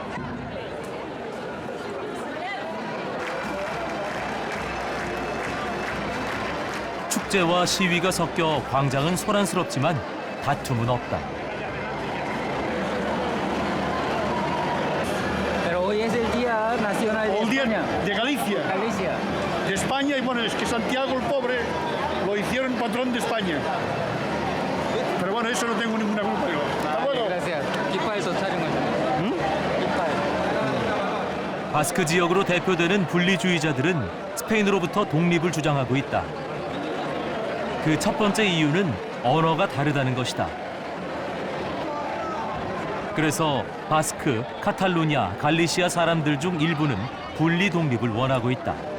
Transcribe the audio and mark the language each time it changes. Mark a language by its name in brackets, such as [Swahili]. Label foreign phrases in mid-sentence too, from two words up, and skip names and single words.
[Korean] 축제와 시위가 섞여 광장은 소란스럽지만 다툼은 없다. [Spanish] Pero hoy es el día nacional de España. De Galicia. Galicia. De España, y bueno, es que Santiago el pobre lo hicieron patrón de España. Pero bueno, eso no tengo ninguna culpa yo. Gracias. [Korean] 깃발도 촬영하셨나요? 깃발. 바스크 지역으로 대표되는 분리주의자들은 스페인으로부터 독립을 주장하고 있다. 그 첫 번째 이유는 언어가 다르다는 것이다. 그래서 바스크, 카탈루냐, 갈리시아 사람들 중 일부는 분리 독립을 원하고 있다.